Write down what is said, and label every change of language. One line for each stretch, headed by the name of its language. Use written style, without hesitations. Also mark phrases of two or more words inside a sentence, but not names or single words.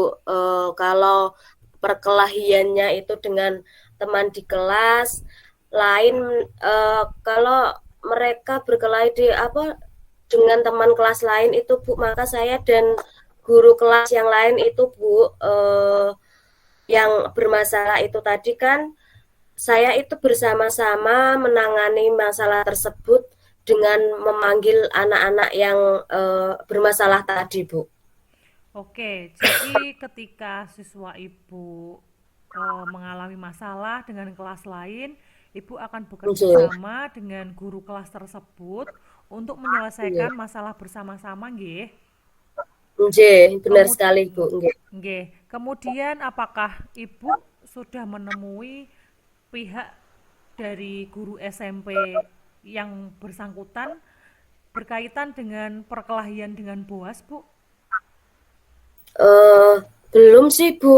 Indonesian: Kalau perkelahiannya itu dengan teman di kelas, lain kalau mereka berkelahi di apa dengan teman kelas lain itu Bu, maka saya dan guru kelas yang lain itu Bu, yang bermasalah itu tadi kan saya itu bersama-sama menangani masalah tersebut dengan memanggil anak-anak yang bermasalah tadi, Bu. Oke, jadi ketika siswa Ibu mengalami masalah dengan kelas lain, Ibu akan bekerja Nggih, sama dengan guru kelas tersebut untuk menyelesaikan nggih. masalah bersama-sama, nggih. Nggih, benar Kemud sekali, Bu. Nggih. nggih. Kemudian apakah Ibu sudah menemui pihak dari guru SMP yang bersangkutan berkaitan dengan perkelahian dengan Boas, Bu? Eh, belum sih, Bu.